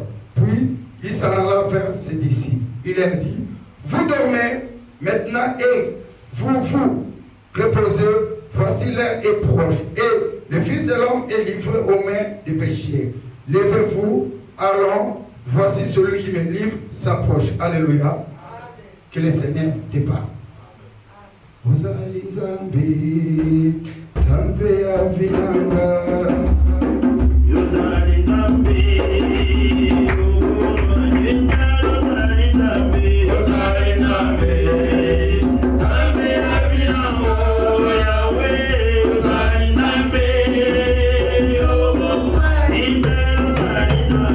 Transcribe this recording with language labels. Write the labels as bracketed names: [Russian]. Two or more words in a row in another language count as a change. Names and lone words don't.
[French] Puis il s'en alla vers ses disciples. Il leur dit, vous dormez maintenant et vous reposez, voici l'heure est proche, et le Fils de l'homme est livré aux mains des pécheurs. Levez-vous, allons, voici celui qui me livre s'approche. Alléluia. Que le Seigneur te parle. [Lingala] Uzali Zambi, Zambi Avinanga. Uzali Zambi, Uzali Zambi, Uzali Zambi, Zambi Avinanga, Yahweh, Uzali Zambi, Uzali Zambi.